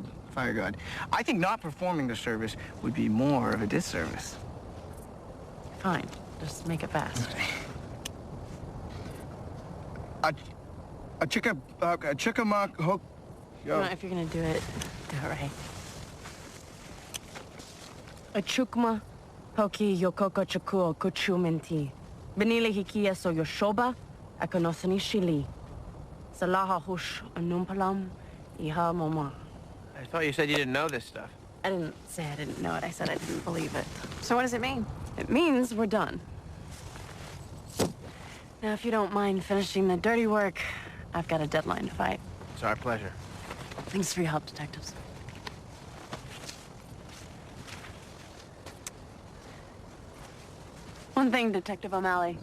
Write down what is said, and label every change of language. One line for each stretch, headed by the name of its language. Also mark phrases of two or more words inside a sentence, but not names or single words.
English: I think not performing the service would be more of a disservice. Fine. Just make it fast. A chickamauga hook. You know, if you're gonna do it right.
Choctaw: Achukma, hoki yokoko chukuo kuchumenti. Benile hikia so yoshoba, akonosani shili. Salaha hush anumpalam, iha mama.
English: I thought you said you didn't know this stuff. I didn't say I didn't know it. I said I didn't believe it. So what does it mean? It means we're done. Now, if you don't mind finishing the dirty work, I've got a deadline to fight. It's our pleasure. Thanks for your help, detectives. One thing, Detective O'Malley.